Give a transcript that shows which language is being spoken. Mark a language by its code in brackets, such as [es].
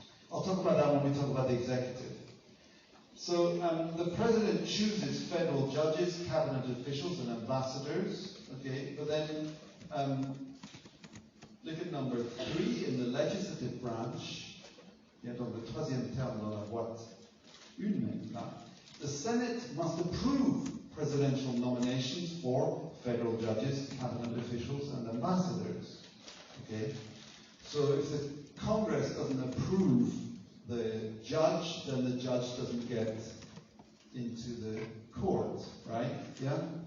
[en] I'll talk about that when we talk about the executive. So the president chooses federal judges, cabinet officials, and ambassadors. Okay, but then look at number 3 in the legislative branch. [fr] Il y a donc le 3e terme dans la boîte 1 là. [en] The Senate must approve presidential nominations for federal judges, cabinet officials, and ambassadors. Okay, so if the Congress doesn't approve the judge, then the judge doesn't get into the court, right? Yeah?